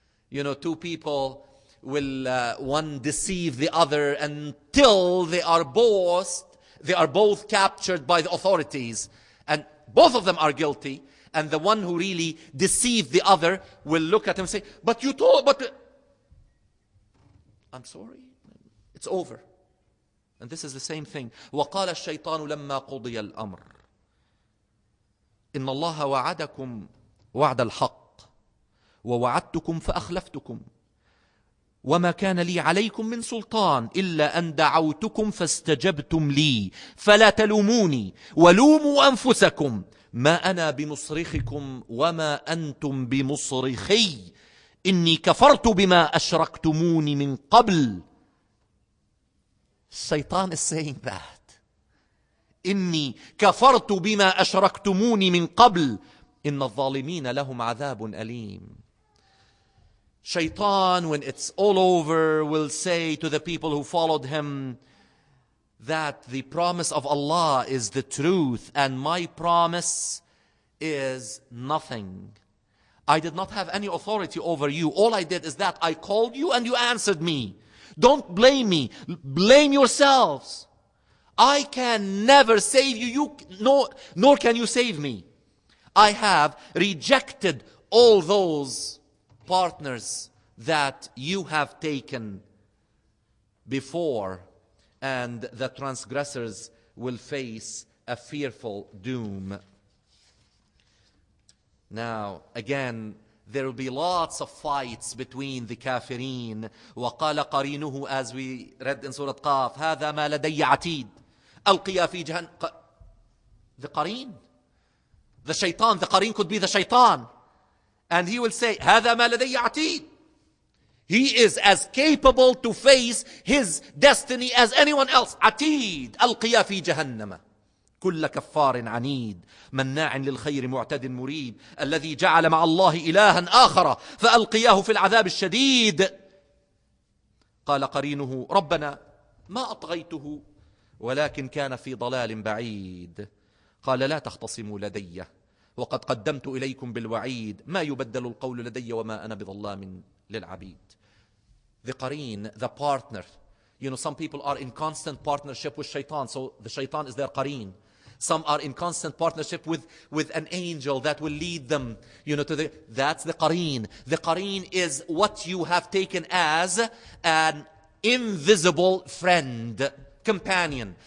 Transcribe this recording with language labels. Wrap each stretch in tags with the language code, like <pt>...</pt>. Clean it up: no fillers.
<en>Two people will one deceive the other until they are both captured by the authorities, and both of them are guilty, and the one who really deceived the other will look at him and say, but I'm sorry, it's over. And this is the same thing.</en> <ar>وَقَالَ الشَّيْطَانُ لَمَّا قُضِيَ الْأَمْرِ إِنَّ اللَّهَ وَعَدَكُمْ وَعْدَ الْحَقِّ وَوَعَدْتُكُمْ فَأَخْلَفْتُكُمْ وما كان لي عليكم من سلطان إلا أن دعوتكم فاستجبتم لي فلا تلوموني ولوموا أنفسكم ما أنا بمصرخكم وما أنتم بمصرخي إني كفرت بما أشركتموني من قبل.</ar> <en>Shaitan is saying that.</en> <ar>إني كفرت بما أشركتموني من قبل إن الظالمين لهم عذاب أليم.</ar> <en>Shaitan, when it's all over, will say to the people who followed him, that the promise of Allah is the truth and my promise is nothing. I did not have any authority over you. All I did is that I called you and you answered me. Don't blame me. Blame yourselves. I can never save you, nor can you save me. I have rejected all those partners that you have taken before, and the transgressors will face a fearful doom. Now, again, there will be lots of fights between the kafirin.</en> <ar>وَقَالَ قَرِينُهُ,</ar> <en>as we read in Surah Qaf,</en> <ar>هَذَا مَا لَدَيَّ عَتِيدٌ أَلْقِيَا فِي جَهَنَّمَ.</ar> <en>The qareen, the shaitan, the qareen could be the shaitan. And he will say,</en> <ar>هَذَا مَا لَدَيَّ عَتِيدٌ.</ar> <en>He is as capable to face his destiny as anyone else.</en> <ar>عتيد ألقيا في جهنم كل كفار عنيد مناع للخير معتد مريب الذي جعل مع الله إلها آخر فألقياه في العذاب الشديد. قال قرينه ربنا ما أطغيته ولكن كان في ضلال بعيد. قال لا تختصموا لدي وقد قدمت إليكم بالوعيد ما يبدل القول لدي وما أنا بظلام للعبيد.</ar> <en>The qareen, the partner. You know, some people are in constant partnership with shaitan, so the shaitan is their qareen. Some are in constant partnership with an angel that will lead them, you know, that's the qareen. The qareen is what you have taken as an invisible friend, companion.</en>